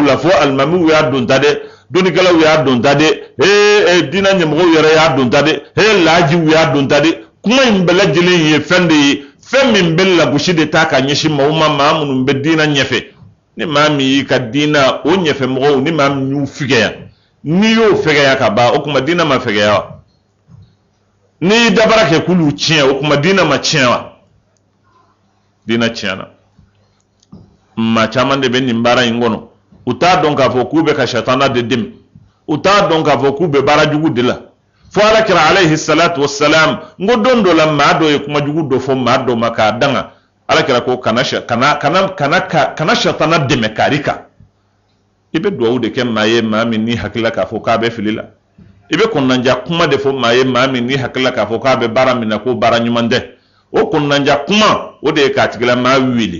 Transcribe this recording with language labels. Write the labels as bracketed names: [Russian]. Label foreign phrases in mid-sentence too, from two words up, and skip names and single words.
[Bambara] la fo alimamiw y'a don ta dɛ dɔnnikɛlaw y'a don ta dɛ diinɛ ɲɛmɔgɔw yɛrɛ y'a don ta dɛ laajiw y'a don ta dɛ kuma in bɛɛ lajɛlen ye fɛn de ye fɛn min bɛ lagosi de ta ka ɲɛsin maaw ma maa minnu bɛ diinɛ ɲɛfɛ ni maa min y'i ka diinɛ o ɲɛfɛmɔgɔw ni maa min y'u fɛgɛya n'i y'o fɛgɛya ka ban o tuma diinɛ ma fɛgɛya wa n'i y'i dabara kɛ k'olu tiɲɛ o tuma diinɛ ma tiɲɛ wa diinɛ tiɲɛna maa caman de bɛ nin baara in kɔnɔ u t'a dɔn k'a fɔ k'u bɛ ka sitana de dɛmɛ u t'a dɔn k'a fɔ k'u bɛ baara jugu de la fo alakira [Arabic] عليه الصلاة والسلام [Bambara] n ko don dɔ la maa dɔ ye kuma jugu dɔ fɔ maa dɔ ma k'a danga alakira ko kana sitana dɛmɛ kari kan i bɛ duwawu de kɛ maa ye maa min n'i hakilila k'a fɔ k'a bɛ fili la i bɛ kɔnɔnanja kuma de fɔ maa ye maa min n'i hakilila k'a fɔ k'a bɛ baara min na ko baara ɲuman tɛ o kɔnɔnanja kuma o de ye k'a tigilamaa wele